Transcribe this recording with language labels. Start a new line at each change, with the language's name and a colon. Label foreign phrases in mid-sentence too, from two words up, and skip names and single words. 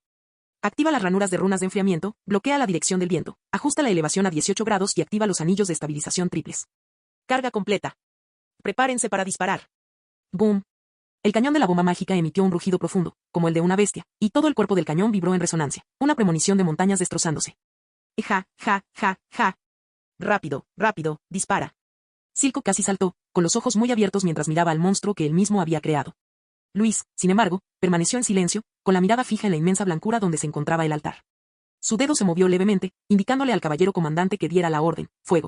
Spanish: Activa las ranuras de runas de enfriamiento, bloquea la dirección del viento, ajusta la elevación a 18 grados y activa los anillos de estabilización triples. Carga completa. Prepárense para disparar. Boom. El cañón de la bomba mágica emitió un rugido profundo, como el de una bestia, y todo el cuerpo del cañón vibró en resonancia, una premonición de montañas destrozándose. Ja, ja, ja, ja. Rápido, rápido, dispara. Silco casi saltó, con los ojos muy abiertos mientras miraba al monstruo que él mismo había creado. Luis, sin embargo, permaneció en silencio, con la mirada fija en la inmensa blancura donde se encontraba el altar. Su dedo se movió levemente, indicándole al caballero comandante que diera la orden, fuego.